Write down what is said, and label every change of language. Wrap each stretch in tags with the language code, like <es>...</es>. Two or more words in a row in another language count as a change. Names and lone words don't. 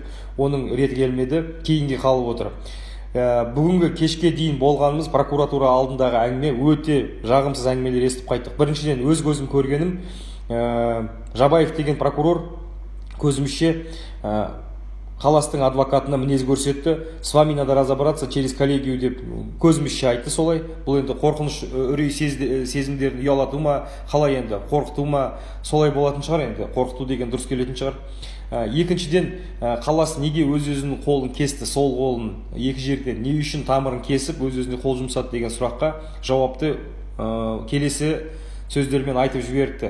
<kk>Оның реті келмеді, кейінге қалып отыр. Бүгінгі кешке дейін болғанымыз прокуратура алдындағы әңгіме өте жағымсыз әңгімелер естіп қайттық. Біріншіден өз көзім көргенім, Жабаев деген прокурор көзімізше қаластың адвокатына мінез көрсетті.</kk> <ru>С вами надо разобраться через коллегию</ru> <kk>деп көзімізше айтты солай. Бұл енді қорқыныш үрей сезімдерін ұялату ма, қалай енді қорқыту ма, солай болатын шығар енді. Қорқыту деген дұрыс келетін шығар. Екіншіден, қалас неге өз-өзінің қолын кесті, сол қолын екі жерден не үшін тамырын кесіп, өз-өзіне қол жұмсады деген сұраққа жауапты келесі сөздермен айтып жіберді.</kk>